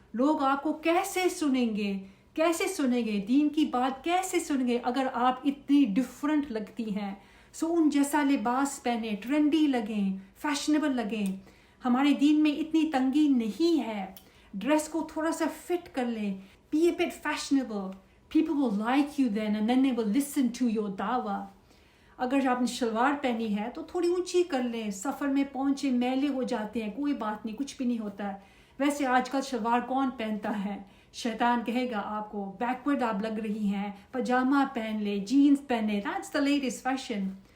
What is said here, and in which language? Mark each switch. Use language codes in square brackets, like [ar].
[ur] لوگ آپ کو کیسے سنیں گے، کیسے سنیں گے، دین کی بات کیسے سنیں گے اگر آپ اتنی ڈفرنٹ لگتی ہیں. سو ان جیسا لباس پہنیں، ٹرینڈی لگیں، فیشنیبل لگیں. ہمارے دین میں اتنی تنگی نہیں ہے، ڈریس کو تھوڑا سا فٹ کر لیں. [en] Be a bit fashionable. People will like you then and then they will listen to your da'wah. [ur] اگر آپ نے شلوار پہنی ہے تو تھوڑی اونچی کر لیں، سفر میں پہنچے میلے ہو جاتے ہیں، کوئی بات نہیں، کچھ بھی نہیں ہوتا ہے. ویسے آج کل شلوار کون پہنتا ہے؟ شیطان کہے گا آپ کو بیکورڈ آپ لگ رہی ہیں، پجامہ پہن لے، جینز پہنے، [en] that's the latest fashion.